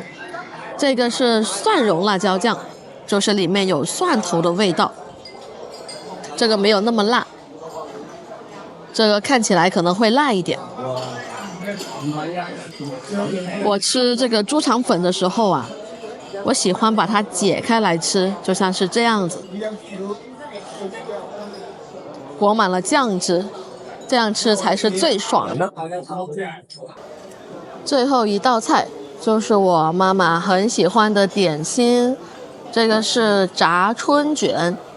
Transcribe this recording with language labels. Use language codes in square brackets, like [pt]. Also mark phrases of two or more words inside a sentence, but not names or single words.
[zh] 這個是蒜蓉辣椒醬，就是裡面有蒜頭的味道。這個沒有那麼辣，這個看起來可能會辣一點。我吃這個豬腸粉的時候啊，我喜歡把它解開來吃，就像是這樣子，裹滿了醬汁，這樣吃才是最爽的。最後一道菜就是我媽媽很喜歡的點心，這個是炸春捲。